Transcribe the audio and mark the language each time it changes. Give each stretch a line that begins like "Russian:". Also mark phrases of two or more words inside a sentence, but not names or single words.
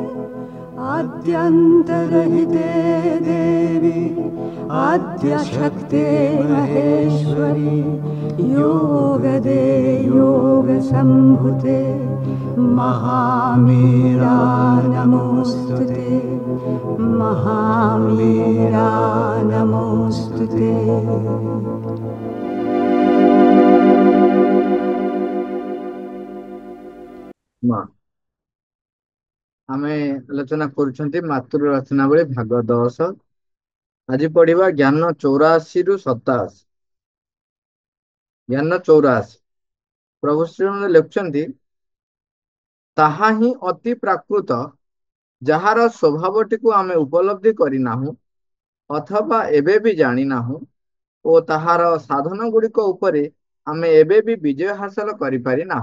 Sanskrit: आद्यन्तरहिते देवी आद्यशक्ते महेश्वरी योगदे योगसम्भुते महामीरा नमोऽस्तुते महामीरा नमोऽस्तुते।
Odia: ଆମେ ଆଲୋଚନା କରୁଛନ୍ତି ମାତୃ ରଚନାବଳୀ ଭାଗ 10। ଆଜ ପଢ଼ିବା ଜ୍ଞାନ 84 ରୁ 87। ଜ୍ଞାନ 84 ପ୍ରଭୁ ଶ୍ରୀ ଲେଖୁଛନ୍ତି ତାହା ହିଁ ଅତି ପ୍ରାକୃତ ଯାହାର ସ୍ୱଭାବଟି କୁ ଆମେ ଉପଲବ୍ଧି କରିନାହୁଁ ଅଥବା ଏବେ ବି ଜାଣିନାହୁଁ ଓ ତାହାର ସାଧନ ଗୁଡ଼ିକ ଉପରେ ଆମେ ଏବେ ବି ବିଜୟ ହାସଲ କରି ପାରି ନାହୁଁ।